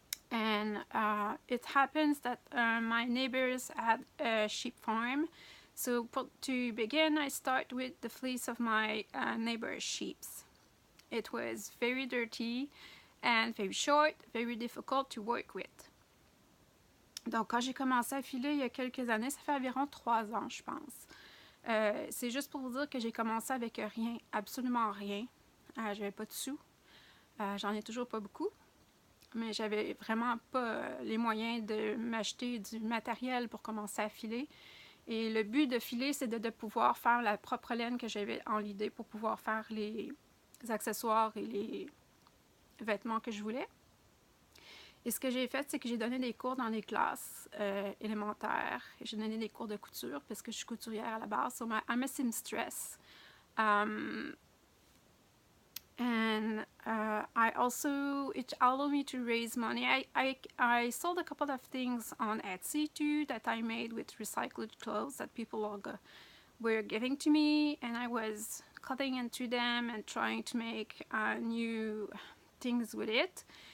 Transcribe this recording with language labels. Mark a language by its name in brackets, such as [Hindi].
[English] And it happens that my neighbors had a sheep farm. So to begin, I start with the fleece of my neighbor's sheep. It was very dirty and very short, very difficult to work with. [French] Donc, quand j'ai commencé à filer il y a quelques années, ça fait environ 3 ans, je pense. C'est juste pour vous dire que j'ai commencé avec rien, absolument rien. J'avais pas de sous. J'en ai toujours pas beaucoup. Mais j'avais vraiment pas les moyens de m'acheter du matériel pour commencer à filer. Et le but de filer, c'est de pouvoir faire la propre laine que j'avais en l'idée pour pouvoir faire les accessoires et les vêtements que je voulais. Et ce que j'ai fait, c'est que j'ai donné des cours dans les classes élémentaires. J'ai donné des cours de couture parce que je suis couturière à la base. [English] So I'm a seamstress. And I also, it allowed me to raise money. I sold a couple of things on Etsy too that I made with recycled clothes that people were giving to me, and I was cutting into them and trying to make new things with it.